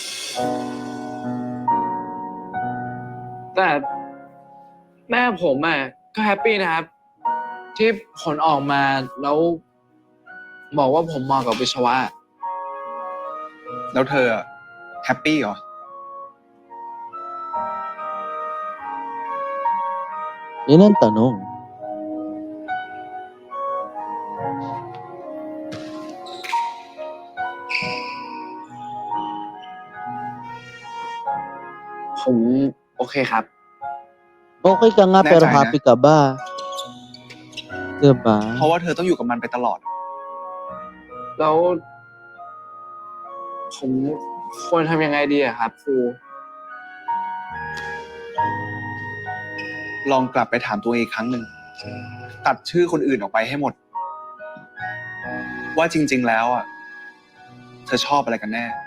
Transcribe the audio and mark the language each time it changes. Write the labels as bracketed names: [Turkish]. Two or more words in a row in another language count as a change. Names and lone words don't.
[Thai] แต่แม่ผมอ่ะก็แฮปปี้นะครับ ที่ผลออกมาแล้วบอกว่าผมเหมาะกับวิศวะ แล้วเธออะแฮปปี้เหรอ [Filipino] Yun ang tanong. [Thai] ผมโอเคครับ [Filipino] Okay ka nga, pero [Thai] แน่ใจนะ [Filipino] happy ka ba? 'Di ba? [Thai] เพราะว่าเธอต้องอยู่กับมันไปตลอด แล้วผมควรทำยังไงดีอะครับครู ลองกลับไปถามตัวเองอีกครั้งหนึ่ง ตัดชื่อคนอื่นออกไปให้หมด ว่าจริง ๆ แล้วอ่ะ เธอชอบอะไรกันแน่